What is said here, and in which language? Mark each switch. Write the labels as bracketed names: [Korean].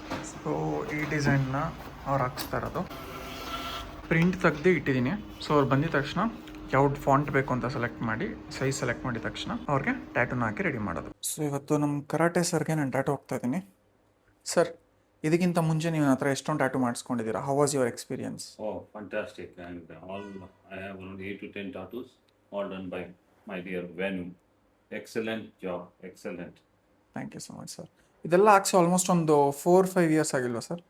[Kannada] So ಈ ಡಿಸೈನ್ನ ಅವ್ರು ಹಾಕ್ಸ್ತಾ ಇರೋದು ಪ್ರಿಂಟ್ ತೆಗ್ದು ಇಟ್ಟಿದ್ದೀನಿ. ಸೊ ಅವ್ರು ಬಂದಿದ ತಕ್ಷಣ ಯಾವ್ದು ಫಾಂಟ್ ಬೇಕು ಅಂತ ಸೆಲೆಕ್ಟ್ ಮಾಡಿ ಸೈಜ್ ಸೆಲೆಕ್ಟ್ ಮಾಡಿದ ತಕ್ಷಣ ಅವ್ರಿಗೆ ಟ್ಯಾಟೂನ ಹಾಕಿ ರೆಡಿ ಮಾಡೋದು. ಸೊ ಇವತ್ತು ನಮ್ಮ ಕರಾಟೆ ಸರ್ಗೆ ನಾನು ಟ್ಯಾಟೂ ಹೋಗ್ತಾ ಇದ್ದೀನಿ. ಸರ್, ಇದಕ್ಕಿಂತ ಮುಂಚೆ ನೀವು ನನ್ನ ಹತ್ರ ಎಷ್ಟೊಂದು tattoo ಮಾಡಿಸ್ಕೊಂಡಿದ್ದೀರಾ? [English] How was your experience? Oh, fantastic. And all, I have around 8 to 10 tattoos, all done by my dear Venu. Excellent job, excellent. Thank you so much sir. [Kannada] ಇದೆಲ್ಲ ಹಾಕ್ಸಿ ಆಲ್ಮೋಸ್ಟ್ ಒಂದು 4-5 ಇಯರ್ಸ್ ಆಗಿಲ್ವಾ ಸರ್?